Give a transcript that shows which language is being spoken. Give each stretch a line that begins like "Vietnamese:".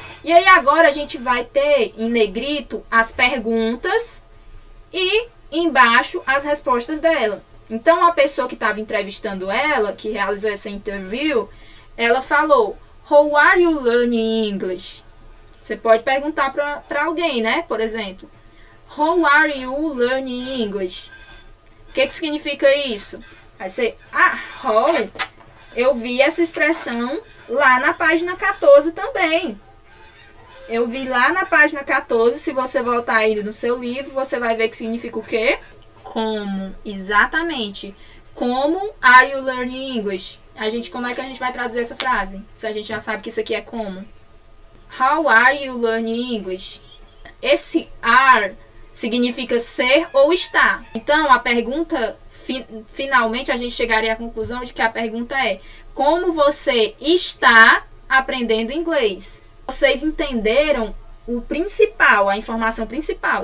Portuguese: E aí, agora a gente vai ter em negrito as perguntas e embaixo as respostas dela. Então, a pessoa que estava entrevistando ela, que realizou essa interview, ela falou:
English: How are you learning English?
Portuguese: Você pode perguntar para alguém, né? Por exemplo,
English: How are you learning English?
Portuguese: O que significa isso? Aí você, how? Eu vi essa expressão lá na página 14 também. Eu vi lá na página 14, se você voltar aí no seu livro, você vai ver que significa o quê? Como, exatamente.
English: Como are you learning English?
Portuguese: Como é que a gente vai traduzir essa frase? Se a gente já sabe que isso aqui é como.
English: How are you learning English?
Portuguese: Esse are significa ser ou estar. Então, a pergunta, finalmente, a gente chegaria à conclusão de que a pergunta é: como você está aprendendo inglês? Vocês entenderam o principal, a informação principal.